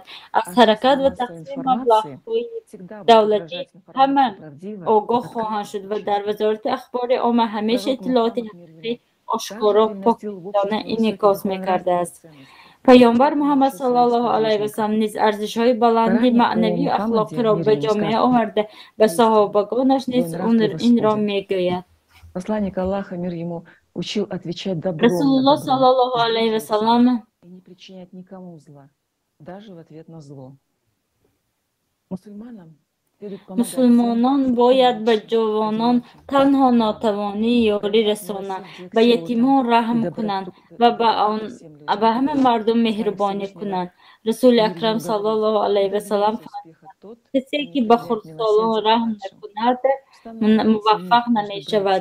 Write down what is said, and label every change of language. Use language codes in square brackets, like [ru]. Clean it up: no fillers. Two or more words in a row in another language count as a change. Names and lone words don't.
[tg] از حرکت و تقسیم مبلغ‌های دولتی همه آگاه خواهند شد و در وزارت اخبار عامه همیشه اطلاعات حقیقی آشکارا پاکیزانه انعکاس میکرده است. پیامبر محمد [ar] صلی الله علیه و سلم [tg] نیز ارزش‌های بلند معنوی و اخلاقی را به جامعه آورده و صحابگانش نیز این را میگوید. [ru] Посланник Аллаха, мир ему, учил отвечать добром [ar] رسول الله صلی الله علیه و سلم [ru] и не причинять никому зла, даже в ответ на зло. Мусульманам [tg] مسلمانان باید به جوانان تنها ناتوانی یاری رسانند، به یتیمان رحم کنند و به همه مردم مهربانی کنند. رسول اکرم [ar] صلی الله علیه و سلم [tg] فرمود کسی که به خردسالان رحم نکند موفق نمی شود.